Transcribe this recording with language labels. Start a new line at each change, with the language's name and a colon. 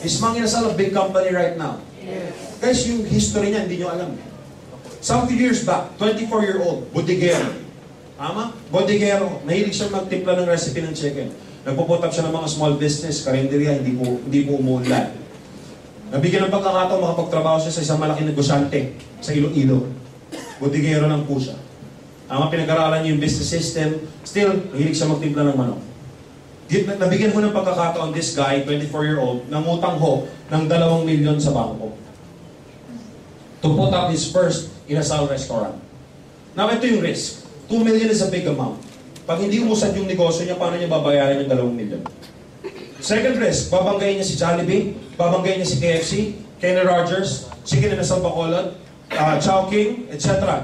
English: Is Mang Inasal a big company right now? Yes. Guys,
Filipino: yung history niya, hindi nyo alam.
English: Some few years back, 24-year-old, bodeguero.
Filipino: Tama? Bodeguero. Mahilig siya magtimpla ng recipe ng chicken. Nagpuput up siya ng mga
English: small business,
Filipino: karinderya, hindi po umuunlad. Nabigyan ng pagkakataon, makapagtrabaho siya sa isang malaking negosyante sa Iloilo. Bodeguero lang po siya. Tama, pinag-aralan niya yung business system. Still, mahilig siya magtimpla ng manok. Nabigyan mo ng pagkakataon,
English: this guy,
Filipino: 24-year-old, nangutang ho ng 2 milyon sa bangko.
English: To put up his first Inasal restaurant.
Filipino: Now, ito yung risk.
English: 2 million is a big amount.
Filipino: Pag hindi umusad yung negosyo niya, paano niya babayaran yung 2 million?
English: Second risk,
Filipino: babanggayin niya si Jollibee, babanggayin niya si KFC, Kenny Rogers, Chicken Inasal Bacolod, Chowking, etc.